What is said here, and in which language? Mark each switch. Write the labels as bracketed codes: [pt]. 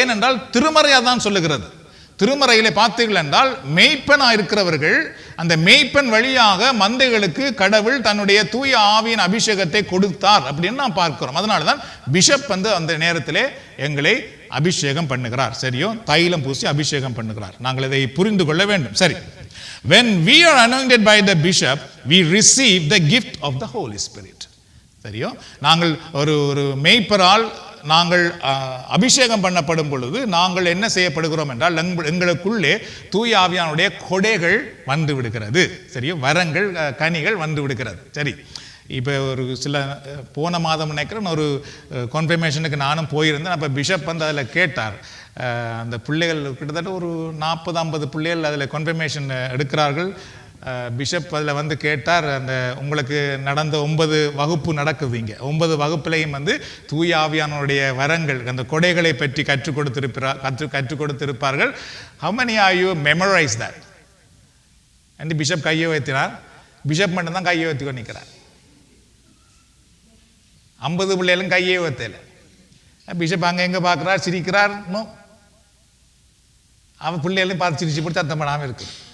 [ta] ஏனென்றால் திருமறையா தான் சொல்லுகிறது. திருமறையிலே பார்த்தீர்கள் என்றால் மேய்ப்பனா இருக்கிறவர்கள் அந்த மேய்ப்பன் வழியாக மந்தைகளுக்கு கடவுள் தன்னுடைய தூய ஆவியின் அபிஷேகத்தை கொடுத்தார் அப்படின்னு நாம் பார்க்கிறோம். அதனாலதான் பிஷப் அந்த நேரத்திலே எங்களை அபிஷேகம் பண்ணுகிறார். சரியோ? தைலம் பூசி அபிஷேகம் பண்ணுகிறார். நாங்கள் இதை புரிந்து கொள்ள வேண்டும். [en] சரி, when we are anointed by the bishop, we receive the gift of the Holy Spirit. [ta] சரியோ? நாங்கள் ஒரு மேய்ப்பரால் நாங்கள் அபிஷேகம் பண்ணப்படும் பொழுது நாங்கள் என்ன செய்யப்படுகிறோம் என்றால் எங்களுக்குள்ளே தூய ஆவியானுடைய கொடைகள் வந்து விடுகிறது. சரியோ? வரங்கள் கனிகள் வந்து விடுகிறது. சரி, இப்போ ஒரு சில போன மாதம் நினைக்கிறேன் ஒரு கன்ஃபர்மேஷனுக்கு நானும் போயிருந்தேன். அப்போ பிஷப் அதில் கேட்டார், அந்த பிள்ளைகள் கிட்டத்தட்ட ஒரு 40-50 பிள்ளைகள் அதில் கன்ஃபர்மேஷன் எடுக்கிறார்கள். பிஷப் அதில் கேட்டார், அந்த உங்களுக்கு நடந்த 9 வகுப்பு நடக்குது, இங்கே 9 வகுப்புலையும் தூய ஆவியானுடைய வரங்கள் அந்த கொடைகளை பற்றி கற்றுக் கொடுத்திருப்பார்கள். [en] How many are you memorize that? [ta] and bishop கையை வைத்தினார். பிஷப் மட்டும் தான் கையை வைத்து நிற்கிறார். 50 பிள்ளைகளும் கையை வைத்தல. பிஷப் அங்கே எங்கே பார்க்குறார், சிரிக்கிறார். அவன் பிள்ளைகளையும் பார்த்து சிரிச்சு போட்டு சத்தம் பண்ணாமல் இருக்கு.